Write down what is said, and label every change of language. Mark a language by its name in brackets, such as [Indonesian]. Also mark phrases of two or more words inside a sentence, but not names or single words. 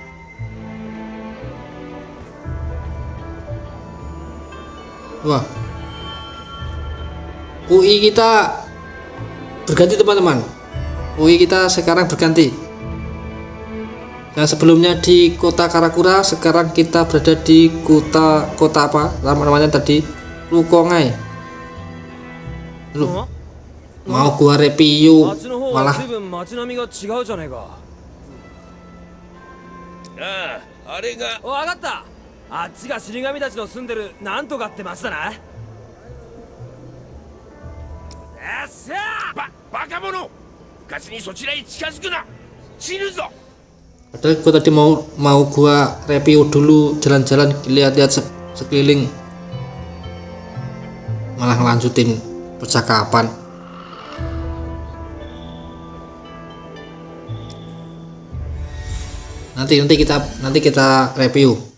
[Indonesian] Wah, UI kita berganti teman-teman. UI kita sekarang berganti. Yang sebelumnya di kota Karakura, sekarang kita berada di kota apa namanya tadi, Rukongai. Loh, mau gua review [Japanese] あっちの方 [Indonesian] malah [Japanese] は随分街並みが違うじゃねえか。ああ、あれがわかった。あっちが死神たちの住んでるなんとかって町だな。バカ者、うかつにそちらへ近づくな。死ぬぞ。 [Indonesian] Padahal gue tadi mau gua review dulu, jalan-jalan lihat-lihat sekeliling, malah ngelanjutin percakapan. Nanti kita review.